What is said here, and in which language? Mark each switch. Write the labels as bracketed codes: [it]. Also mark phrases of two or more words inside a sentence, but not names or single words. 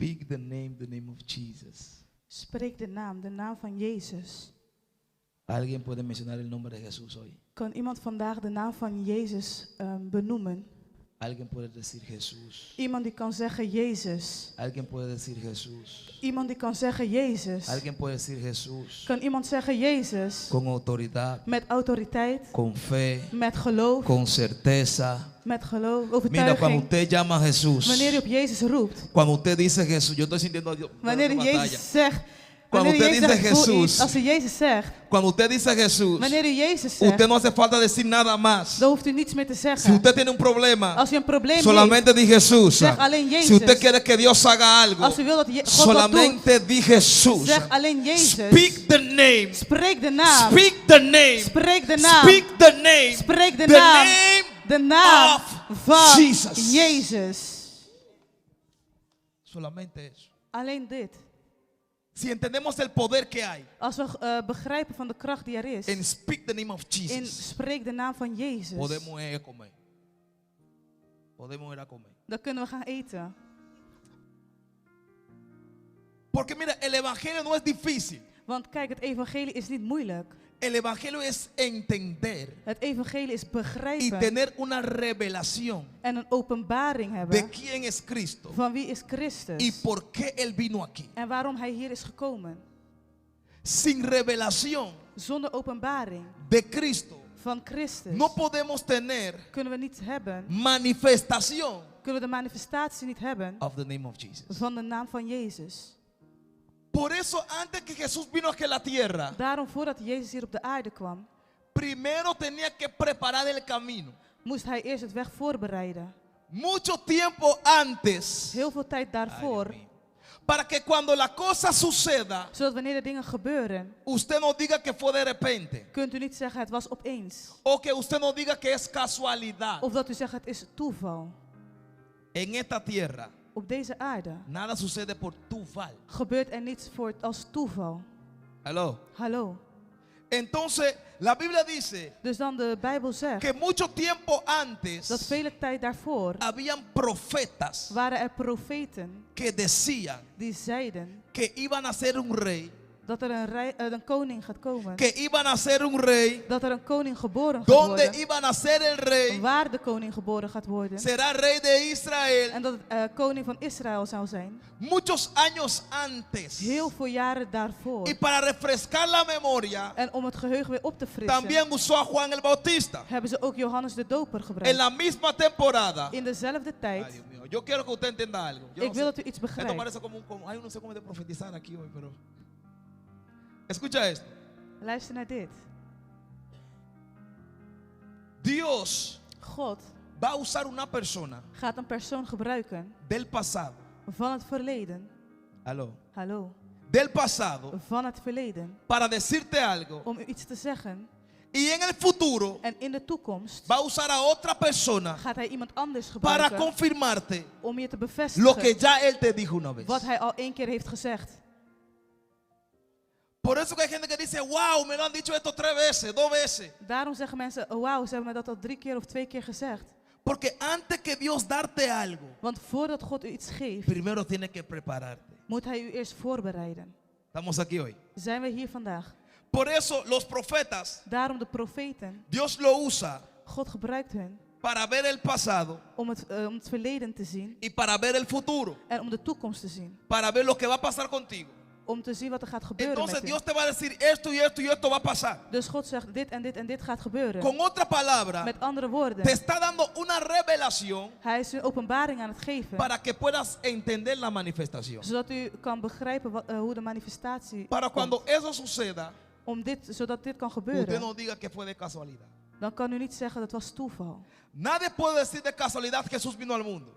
[en] the name of Jesus. [nl] Spreek de naam van Jezus. [es] ¿Alguien puede mencionar el nombre de Jesús hoy? [nl] Kan iemand vandaag de naam van Jezus benoemen? [es] Alguien puede decir Jesús. [nl] Iemand die kan zeggen Jezus. [es] Alguien puede decir Jesús. [nl] Iemand die kan zeggen Jezus. [es] Alguien puede decir Jesús. [nl] Kan iemand zeggen Jezus? [es] Con autoridad, [nl] Met autoriteit, [es] con fe, [nl] met geloof, [es] con certeza. [nl] met geloof, [es] Mira, cuando [nl] overtuiging. [es] usted llama a Jesús, [nl] Wanneer je op Jezus roept, [es] cuando usted dice Jesús, yo estoy sintiendo [nl] wanneer [es] una [nl] je [es] batalla. [nl] Jezus zegt, [es] Cuando [nl] wanneer je [es] usted [nl] Jezus [es] dice [nl] zegt, voel [es] Jesús, [nl] iets. Als u Jezus zegt, [es] Cuando usted dice Jesús, [nl] wanneer u Jezus zegt, [es] usted no hace falta decir nada más. [nl] dan hoeft u niets meer te [es] Si [nl] zeggen. [es] usted tiene un problema, [nl] Als u een probleem heeft, [es] solamente di Jesús. [nl] zeg alleen [es] Si [nl] Jezus. [es] usted quiere que Dios haga algo, [nl] Als u wil dat God wat doet, [es] solamente di Jesús. [nl] zeg alleen Jezus. [en] Speak the name. [nl] Spreek de naam. [en] Speak the name. [nl] Spreek de naam. [en] Speak the name. [nl] Spreek de [en] The [nl] naam. [en] name [nl] De naam [en] of [nl] van [en] Jesus. [nl] Jezus. [es] Solamente eso. [nl] Alleen dit. [es] Si entendemos el poder que hay [nl] Als we begrijpen van de kracht die er is. [en] en speak the name of [nl] In [en] Jesus, [nl] spreek de naam van Jezus. [es] podemos ir a comer. Podemos ir a comer. [nl] Dan kunnen we gaan eten. [es] Porque mira, el evangelio no es difícil. [nl] Want kijk, het evangelie is niet moeilijk. [es] El evangelio es entender [nl] Het evangelie is [es] y [nl] begrijpen [es] tener una revelación [nl] en een openbaring [es] de [nl] hebben [es] quién es Cristo [nl] van wie is Christus [es] y por qué Él vino aquí. [nl] en waarom hij hier is gekomen. [es] Sin revelación [nl] Zonder openbaring [es] de Cristo [nl] van Christus [es] no podemos tener [nl] kunnen we niet hebben, [es] manifestación [nl] kunnen we de manifestatie niet hebben [en] of the name of Jesus. [nl] van de naam van Jezus. [es] Por eso antes que Jesús vino aquí a la tierra, [nl] Daarom voordat Jezus hier op de aarde kwam, [es] primero tenía que preparar el camino. [nl] moest hij eerst het weg voorbereiden. [es] Mucho tiempo antes, [nl] Heel veel tijd [es] ay, [nl] daarvoor, [es] Dios mío, para que cuando la cosa suceda, [nl] zodat wanneer de dingen gebeuren, [es] usted no diga que fue de repente. [nl] kunt u niet zeggen het was opeens. [es] O que usted no diga que es casualidad. [nl] Of dat u zegt het is toeval. [es] En esta tierra, [nl] Op deze aarde [es] nada sucede por tuval. [nl] gebeurt er niets als toeval. [es] Aló. [nl] Hallo. [es] Entonces, la Biblia dice [nl] Dus dan de Bijbel zegt [es] que mucho tiempo [nl] dat [es] antes [nl] vele tijd daarvoor [es] habían profetas [nl] waren er profeten [es] que decían [nl] die zeiden [es] que iban a ser un rey, [nl] dat er een koning gaat komen. [es] que iban a ser un rey, [nl] Dat er een koning geboren gaat [es] donde [nl] worden. [es] iban a ser el rey, [nl] Waar de koning geboren gaat worden. [es] será rey de Israel. [nl] En dat het koning van Israël zou zijn. [es] Muchos años antes. [nl] Heel veel jaren daarvoor. [es] Y para refrescar la memoria, [nl] En om het geheugen weer op te frissen, [es] también usó a Juan el Bautista. [nl] hebben ze ook Johannes de Doper [es] En [nl] gebruikt. [es] la misma temporada. [nl] In dezelfde [es] Ay, [nl] tijd. [es] Dios mío. Yo quiero que usted entienda algo. Yo [nl] Ik [es] no [nl] wil [es] sé. [nl] dat u iets [es] Esto [nl] begrijpt. [es] parece como ay, no sé cómo de profetizar aquí hoy, pero escucha esto. [nl] Luister naar dit. [es] Dios [nl] God [es] va a usar una persona [nl] gaat een persoon gebruiken [es] del pasado. [nl] van het verleden. [es] Aló. [nl] Hallo. [es] Del pasado [nl] Van het verleden. [es] para decirte algo. [nl] Om u iets te zeggen. [es] Y en el futuro [nl] En in de toekomst [es] va a usar a otra persona [nl] gaat hij iemand anders [es] para [nl] gebruiken [es] confirmarte [nl] om je te [es] lo que [nl] bevestigen [es] ya él te dijo una vez. [nl] wat hij al 1 keer heeft gezegd. [es] Por eso que hay gente que dice, wow, me lo han dicho esto 3 veces, 2 veces. [nl] Daarom zeggen mensen, oh, wauw, ze hebben me dat al 3 keer of 2 keer gezegd. [es] Porque antes que Dios darte algo, [nl] Want voordat God u iets geeft, [es] primero tiene que prepararte. [nl] moet hij u eerst voorbereiden. [es] Estamos aquí hoy. [nl] Zijn we hier vandaag? [es] Por eso los profetas, [nl] Daarom de profeten. [es] Dios lo usa [nl] God gebruikt hun [es] para ver el pasado [nl] om het verleden te zien [es] y para ver el futuro, [nl] en om de toekomst te zien. [es] para ver lo que va a pasar contigo. [nl] Om te zien wat er gaat gebeuren [es] Entonces [nl] met u. [es] Dios te va a decir esto y esto y esto va a pasar. [nl] Dus God zegt dit en dit en dit gaat gebeuren. [es] Con otra palabra, [nl] Met andere woorden, [es] te está dando una revelación [nl] hij is een openbaring aan het geven. [es] para que puedas entender la manifestación. [nl] Zodat u kan begrijpen hoe de manifestatie [es] Para [nl] komt. [es] cuando eso suceda, [nl] Zodat dit kan [es] usted [nl] gebeuren. [es] no diga que fue de casualidad. [nl] Dan kan u niet zeggen dat was toeval. [es] Nadie puede decir de casualidad que Jesús vino al mundo.